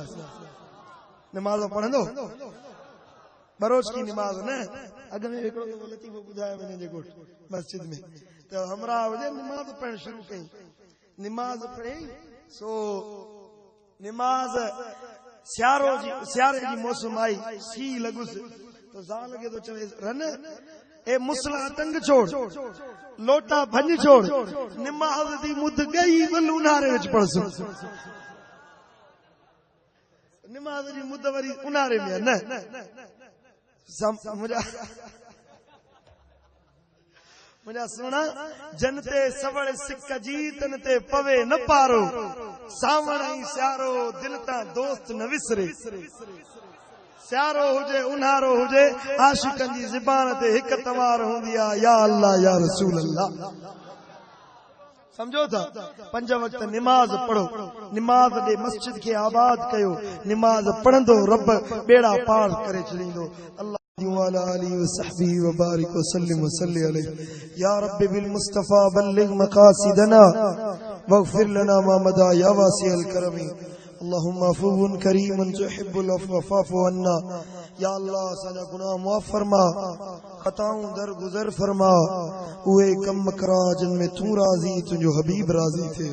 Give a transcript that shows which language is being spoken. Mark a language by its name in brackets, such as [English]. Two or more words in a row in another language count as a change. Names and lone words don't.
[Sindhi] निमाज़ पढ़ंदो बरोज की निमाज़ न अॻ में हिकिड़ो लतीफ़ो ॿुधायो वञे जेको मस्जिद में त हमरा हुजे निमाज़ पढ़णु शुरू कई। निमाज़ पढ़ी सो निमाज़ सियारे जी मौसम आई सी लॻुसि त ज़ाल लॻे थो चवे [Saraiki] रन ए मुसला टंग छोड़ लोटा भंज छोड़ निमाज़ दी मुद गई वल उन्हारे विच पढ़सु। [Sindhi] निमाज़ जी मुद वरी उन्हारे में न मुझा सोना जन ते सवड़ सिक जी तन ते पवे न पारो सावण ऐं सियारो दिल तां दोस्त न विसरे। सियारो हुजे उन्हारो हुजे आशिकनि जी ज़बान ते हिक तवार हूंदी आहे [Arabic] يا الله يا رسول الله. [Sindhi] समझो था पंज वक्त निमाज़ पढ़ो, निमाज़ दे मस्जिद के आबाद कयो, निमाज़ पढ़ंदो रब बेड़ा पार करे छॾींदो। [Arabic] الله والا آلي وصحبي وبارك وسلم وصلى عليه يا ربي بالمصطفى بلغ مقاصدنا واغفر لنا ما مضى يا واسع الكرم اللهم عفو كريم تحب العفو فاعف عنا. या अल्लाह असांजा गुनाह मुआफ़ फरमा, खताऊं दरगुज़र फरमा, उहे कम करा जिन में तू राज़ी तुंहिंजो हबीब राज़ी थे।